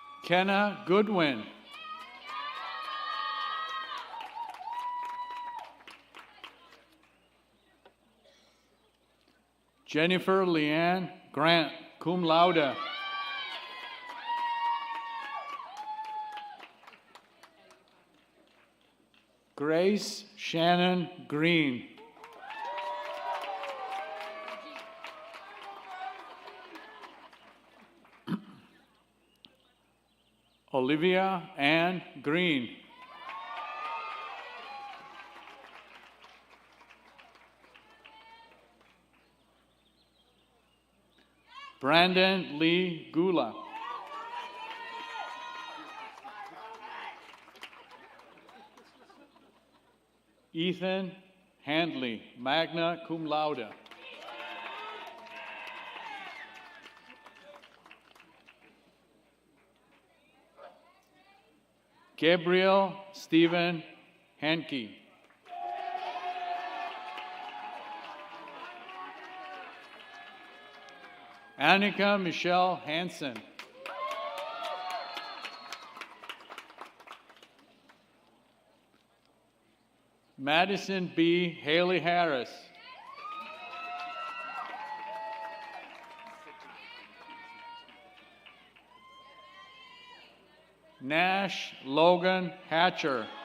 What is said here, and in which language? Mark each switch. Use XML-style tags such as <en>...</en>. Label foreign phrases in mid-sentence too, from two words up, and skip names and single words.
<en>McKenna Goodwin. Jennifer Leanne Grant,</en> <la>cum laude.</la> <en>Grace Shannon Green. Olivia Ann Green. Brandon Lee Gula. Ethan Handley,</en> <la>magna cum laude.</la> <en>Gabriel Stephen Hankey. Annika Michelle Hansen. Madison B. Haley Harris. Nash Logan Hatcher.</en>